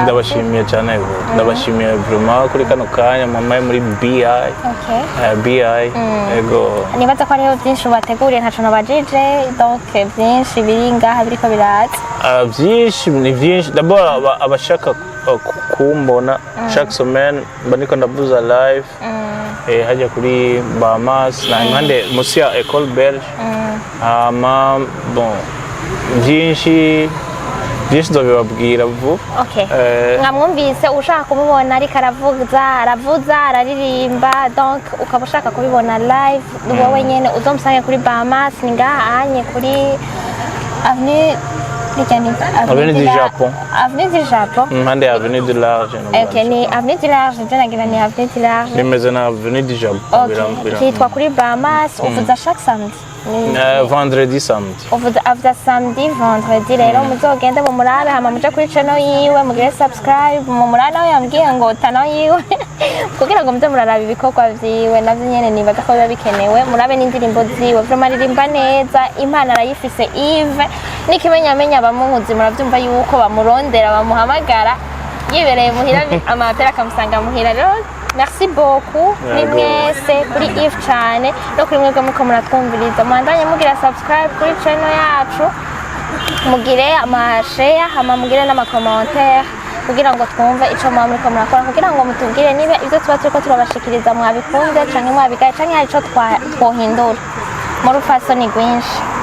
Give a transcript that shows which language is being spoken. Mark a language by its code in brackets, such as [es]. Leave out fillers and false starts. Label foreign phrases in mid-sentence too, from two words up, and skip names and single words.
[rn] ndabashimiye cyane ndabashimiye vraiment kuri kano kanya mama muri BI BI ego nibaza ko ariho byinshi bateguriye ntaco nabajije donc byinshi biri ngaha biriko biraza byinshi ni byinshi d'abord abashaka kumbona [fr] chaque semaine [rn] baniko ndavuza live hajya kuri Bahamas na impande musi ya Ecole Belge bon byinshi ndabibabwira vuba mwamwumvise ushaka kumubona ariko aravuza araririmba donc ukaba ushaka kubibona live wowe nyene uzomusange kuri Bahamas ni ngaha anye kuri avenue du Japon. Avenue du Japon. Avenue du Large. Ok, ni Avenue du Large, je nagira ni Avenue du Large. Ni mezana Avenue du Japon. Ok, kitwa kuri Bahamas, uvuza [fr] chaque samedi. Vendredi samedi. [rn] Uvuza [fr] samedi, vendredi [rn] rero muzogende mu murabe hama muje kuri channel yiwe mugire subscribe mu murabe nawe yambwiye ngo tano yiwe kugira ngo muze muraraba ibikorwa vyiwe navyo nyene nibaza ko biba bikenewe murabe n'indirimbo ziwe vraiment aririmba neza impano arayifise Yves n'ikimenyamenya bamuhuzi muravyumva yuko bamurondera bamuhamagara yibereye muhira amapera akamusanga muhira rero [fr] merci beaucoup [rn] ni mwese kuri Yves cyane no kuri mwebwe muko muratwumviriza mwandanye mugira subscribe kuri channel yacu mugire ama share hama mugire n'ama commentaire kugira ngo twumve ico mwa muri ko murakora kugira ngo mutubwire niba ivyo tuba turiko turabashikiriza mwabikunze canke mwabigaye canke hari ico twohindura mu rufaso ni rwinshi.